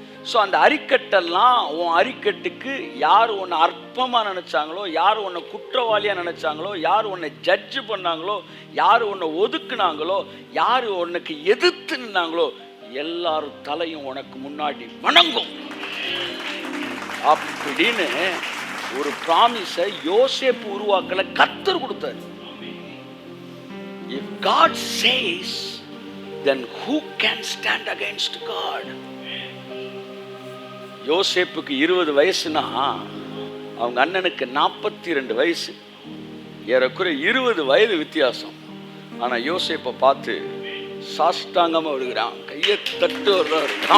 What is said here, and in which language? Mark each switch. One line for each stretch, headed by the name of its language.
Tamil: So அந்த அரிக்கட்டெல்லாம் உன் அரிக்கட்டுக்கு யார் உன்னை அற்பமாக நினச்சாங்களோ, யார் உன்னை குற்றவாளியாக நினச்சாங்களோ, யார் உன்னை ஜட்ஜு பண்ணாங்களோ, யார் உன்னை ஒதுக்குனாங்களோ, யார் உனக்கு எதிர்த்து நின்னாங்களோ எல்லாரும் தலையும் உனக்கு முன்னாடி வணங்கும் அப்படின்னு ஒரு ப்ராமிஸை யோசேப்பு உருவாக்கல, கர்த்தர் கொடுத்தார்.
English: If God says, then who can stand against God?
Tamil: யோசேப்புக்கு 20 வயசுனா அவங்க அண்ணனுக்கு 42 வயசு, ஏறக்குறை 20 வயது வித்தியாசம். ஆனால் யோசேப்பை பார்த்து சாஷ்டாங்கமாக வருகிறான், கையை தட்டு வர்றாரு.